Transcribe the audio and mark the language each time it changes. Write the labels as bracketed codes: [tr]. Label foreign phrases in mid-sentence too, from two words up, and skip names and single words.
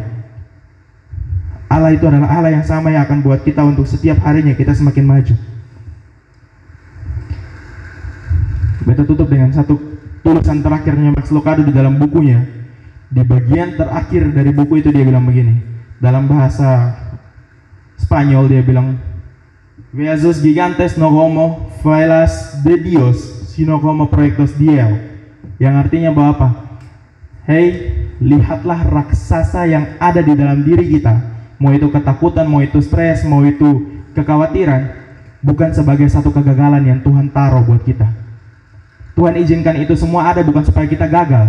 [id] Allah itu adalah Allah yang sama yang akan buat kita untuk setiap harinya kita semakin maju. Beta tutup dengan satu tulisan terakhirnya Max Lucado di dalam bukunya. Di bagian terakhir dari buku itu dia bilang begini. Dalam bahasa Spanyol dia bilang, [es] "Veas gigantes no como failas de Dios, sino como proyectos de Él." [id] Yang artinya bahwa apa? Hei, lihatlah raksasa yang ada di dalam diri kita. Mau itu ketakutan, mau itu stres, mau itu kekhawatiran, bukan sebagai satu kegagalan yang Tuhan taruh buat kita. Tuhan izinkan itu semua ada bukan supaya kita gagal.